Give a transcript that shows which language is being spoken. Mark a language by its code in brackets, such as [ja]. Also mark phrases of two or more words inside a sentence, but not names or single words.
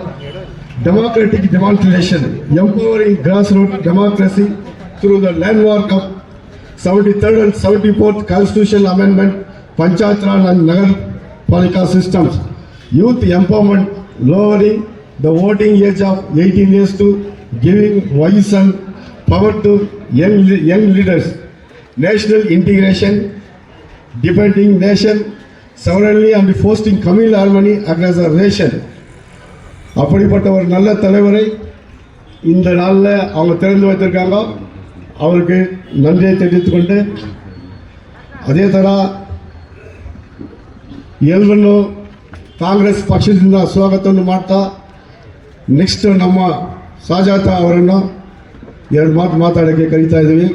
[en] Democratic demonstration, empowering grassroots democracy through the landmark of 73rd and 74th Constitutional Amendment, Panchayat Raj and Nagar Palika systems, youth empowerment, lowering the voting age of 18 years to giving voice and power to young leaders, national integration, defending nation sovereignty and fostering communal harmony across the nation. [ta] அப்படிப்பட்ட ஒரு நல்ல தலைவரை இந்த நாளில் அவங்க திறந்து வைத்திருக்காங்க. [kn] ಅವರಿಗೆ ನನ್ನೇ ತಿಳಿದುಕೊಂಡೆ. ಅದೇ ಥರ ಎಲ್ಲರನ್ನು ಕಾಂಗ್ರೆಸ್ ಪಕ್ಷದಿಂದ ಸ್ವಾಗತವನ್ನು ಮಾಡ್ತಾ ನೆಕ್ಸ್ಟ್ ನಮ್ಮ ಸಾಜಾತ ಅವರನ್ನು ಎರಡು ಮಾತು ಮಾತಾಡೋಕ್ಕೆ ಕರೀತಾ ಇದ್ದೀವಿ.